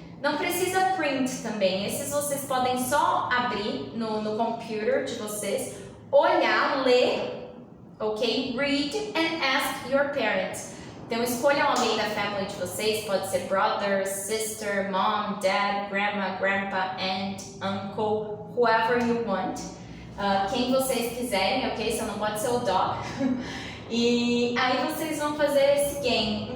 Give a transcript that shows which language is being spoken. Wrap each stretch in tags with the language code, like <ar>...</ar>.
<pt>Não precisa print também. Esses vocês podem só abrir no computer de vocês, olhar, ler, ok?</pt> <en>Read and ask your parents.</en> <pt>Então escolham alguém da family de vocês, pode ser brother, sister, mom, dad, grandma, grandpa, aunt, uncle,</pt> <en>whoever you want.</en> <pt>Quem vocês quiserem, ok? Só não pode ser o dog. E aí vocês vão fazer esse game.</pt>